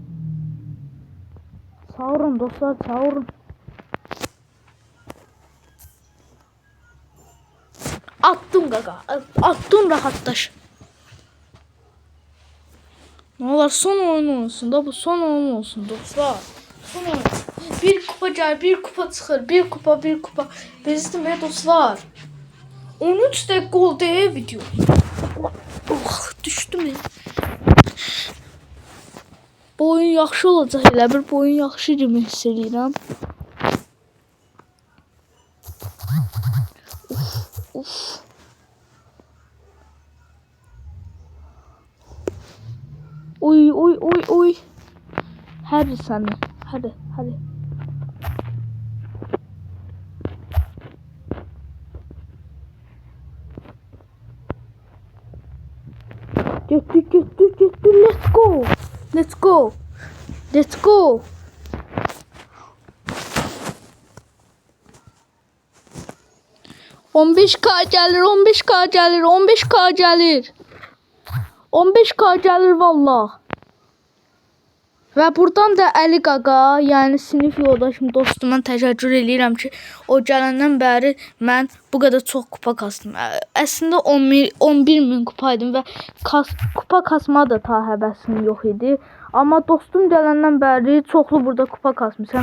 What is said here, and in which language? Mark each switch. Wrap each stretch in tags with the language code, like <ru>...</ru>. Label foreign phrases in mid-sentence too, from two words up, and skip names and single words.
<tr>Çağırın dostlar, çağırın. Attım gaga, attım rahatlaş. Ne olur son oyun olsun da, bu son oyun olsun dostlar.</tr> <az>Son oyun. Bir kupa gel, bir kupa çıxır, bir kupa. Bezdim dostlar. 13 dəqiqə oldu video. Düşdüm ya. Bu oyun yaxşı olacaq elə bir, bu oyun yaxşı kimi hiss edirəm. Uf. Oy.</az> <tr>Hadi sen. Hadi.</tr> <az>Get.</az> <en>Let's go.</en> <tr>15K gelir. 15K gelir valla. Ve buradan da</tr> <az>Ali Qaqa, yani sinif yoldaşım, dostuma təşəkkür edirəm ki, o gələndən bəri mən bu qədər çox kupa kasdım. Əslində 11.000 kupaydım və kupa kasma da ta həvəsim yox idi. Amma dostum gələndən bəri çoxlu burada kupa kasmışam.</az>